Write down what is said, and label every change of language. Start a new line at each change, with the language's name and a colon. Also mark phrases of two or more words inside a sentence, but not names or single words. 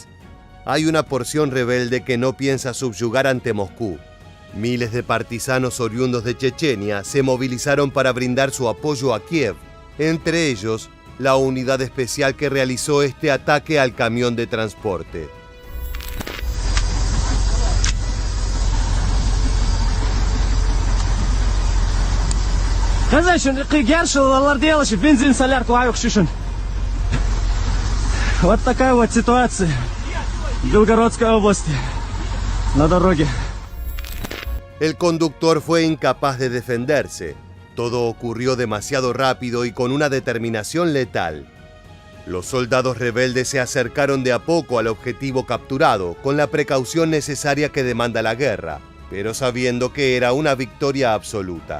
Spanish: Hay una porción rebelde que no piensa subyugar ante Moscú. Miles de partisanos oriundos de Chechenia se movilizaron para brindar su apoyo a Kiev, entre ellos la unidad especial que realizó este ataque al camión de transporte.
Russian: Вот такая вот ситуация в Белгородской области на дороге.
Spanish: El conductor fue incapaz de defenderse. Todo ocurrió demasiado rápido y con una determinación letal. Los soldados rebeldes se acercaron de a poco al objetivo capturado, con la precaución necesaria que demanda la guerra, pero sabiendo que era una victoria absoluta.